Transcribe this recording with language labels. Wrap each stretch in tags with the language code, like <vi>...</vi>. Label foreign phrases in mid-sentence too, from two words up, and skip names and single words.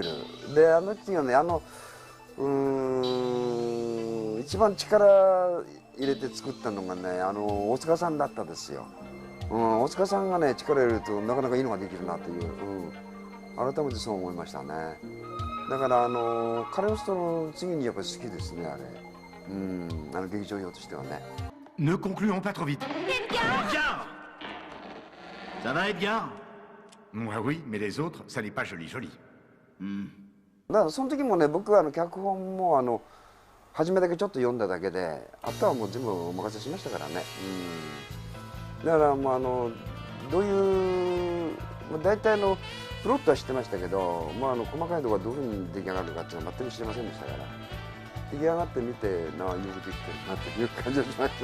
<ja>で時はね一番力入れて作ったのがね大塚さんだったですよ。大塚さんがね力入れるとなかなかいいのができるなという、改めてそう思いましたね。だからカレオストの次にやっぱり好きですねあれ。劇場用としてはね。</ja> <fr>Ne concluons pas trop vite. Edgar! Ça va, Edgar? Oui, mais les autres, ça n'est pas joli, joli.</fr> <ja>だからその時もね僕は脚本も初めだけちょっと読んだだけで、あとはもう全部お任せしましたからね。だからもうどういう、大体プロットは知ってましたけど、細かいところがどういうふうに出来上がるかっていうのは全く知りませんでしたから、出来上がってみて、よくできてるなという感じがしました。</ja>